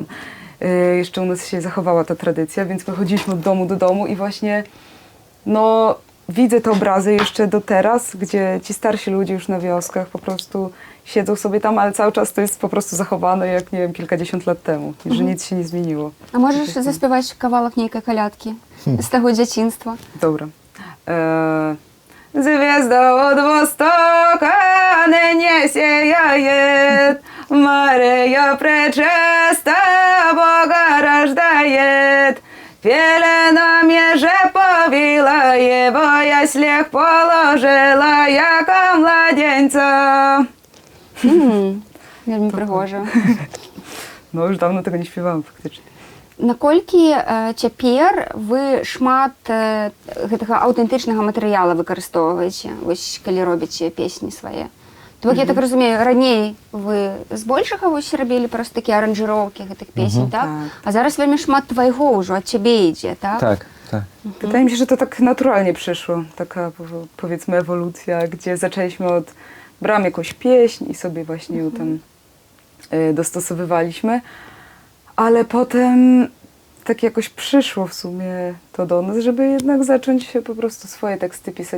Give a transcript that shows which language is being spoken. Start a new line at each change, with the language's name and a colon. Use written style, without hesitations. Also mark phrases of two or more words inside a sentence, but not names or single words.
Polish: Jeszcze u nas się zachowała ta tradycja, więc wychodziliśmy od domu do domu i właśnie no widzę te obrazy jeszcze do teraz, gdzie ci starsi ludzie już na wioskach po prostu siedzą sobie tam, ale cały czas to jest po prostu zachowane jak, nie wiem, kilkadziesiąt lat temu, że nic się nie zmieniło.
Ukrainian: А можеш заспівати кавалок ніякої колядки з того дитинства?
Polish: Dobra.
Church Slavic: Звезда от востока ныне сияет, Мария пречиста Бога рождает. Пелена меже повила его, яслях положила, яко младенца.
Belarusian: Вельми пригожа.
Polish: No już dawno tego nie śpiewałam faktycznie.
Belarusian: Наколькі цяпер вы шмат гэтага аўтэнтычнага матэрыяла выкарыстоўваеце, вось калі робіце песні свае? То я так разумею, раней вы збольшага вось рабілі проста такія аранжыроўкі гэтых песень, так? Так. А зараз вельмі шмат твайго ўжо ад цябе ідзе, так?
Polish: Tak, tak. Wydaje mi się, że to tak naturalnie przyszło, taka powiedzmy ewolucja, gdzie zaczęliśmy brałam jakąś pieśń i sobie właśnie ją tam dostosowywaliśmy, ale potem tak jakoś przyszło w sumie to do nas, żeby jednak zacząć po prostu swoje teksty pisać.